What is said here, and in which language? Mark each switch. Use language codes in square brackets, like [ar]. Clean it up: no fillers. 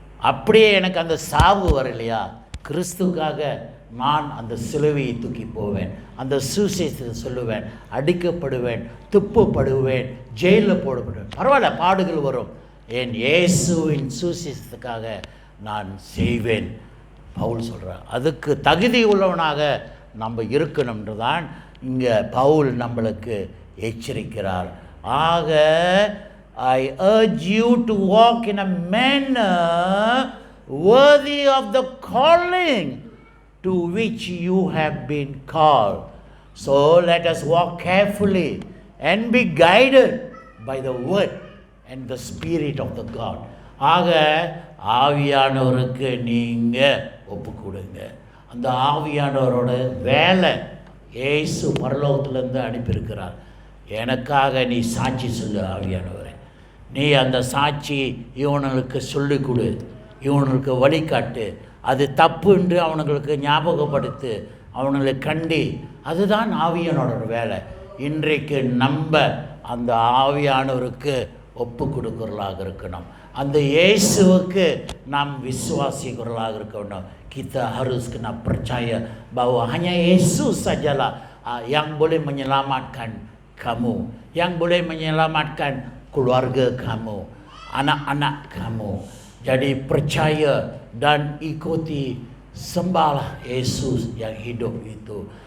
[ta] அப்படியே எனக்கு அந்த சாவு வரலையா, கிறிஸ்துக்காக நான் அந்த சிலுவையை தூக்கி போவேன், அந்த சுவிசேஷத்தை சொல்லுவேன், அடிக்கப்படுவேன், துப்பப்படுவேன், ஜெயிலில் போடப்படுவேன். பரவாயில்ல, பாடுகள் வரும், என் இயேசுவின் சுவிசேஷத்துக்காக நான் செய்வேன். பவுல் சொல்கிறார். அதுக்கு தகுதி உள்ளவனாக நம்ம இருக்கணும்ன்று தான் இங்கே பவுல் நம்மளுக்கு எச்சரிக்கிறார். [en] ஆக I urge you to walk in a manner worthy of the calling to which you have been called. So let us walk carefully and be guided by the word and the spirit of the God. [ta] ஆக ஆவியானவருக்கு நீங்கள் ஒப்பு கொடுங்க. அந்த ஆவியானவரோட வேலை இயேசு பரலோகத்திலேருந்து அனுப்பியிருக்கிறார். எனக்காக நீ சாட்சி சொல்லு ஆவியானவரே, நீ அந்த சாட்சி இவனுக்கு சொல்லிக் கொடு, இவனுக்கு வழிகாட்டு, அது தப்பு என்று அவனுங்களுக்கு ஞாபகப்படுத்து, அவனுங்களை கண்டி. அதுதான் ஆவியானோட வேலை. இன்றைக்கு நம்ம அந்த ஆவியானவருக்கு ஒப்பு கொடுக்குறலாக இருக்கணும். அந்த இயேசுவுக்கு நாம் விசுவாசிக்கிறவர்களாக இருக்கணும். [ms] Kita harus kena percaya bahwa hanya Yesus sajalah yang boleh menyelamatkan kamu, yang boleh menyelamatkan keluarga kamu, anak-anak kamu. Jadi percaya dan ikuti, sembahlah Yesus yang hidup itu.